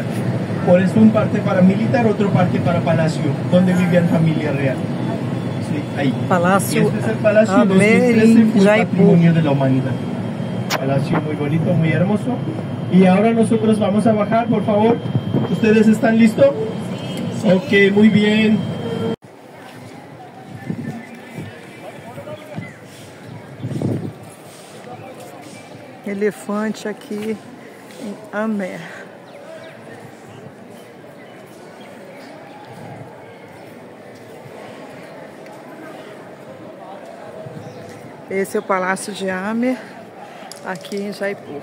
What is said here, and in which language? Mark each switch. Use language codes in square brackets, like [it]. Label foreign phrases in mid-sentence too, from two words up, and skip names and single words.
[es] Por eso un parte para militar, otro parte para palacio, donde vivían familia real. Sí, ahí. Palacio y este es el palacio Amber 2013, fue Jaipur. patrimonio de la humanidad. Palacio muy bonito, muy hermoso. Y ahora nosotros vamos a bajar, por favor. ¿Ustedes están listos? Sí. Ok, muy bien. [pt] Elefante aqui em Amber. Esse é o Palácio de Amber, aqui em Jaipur.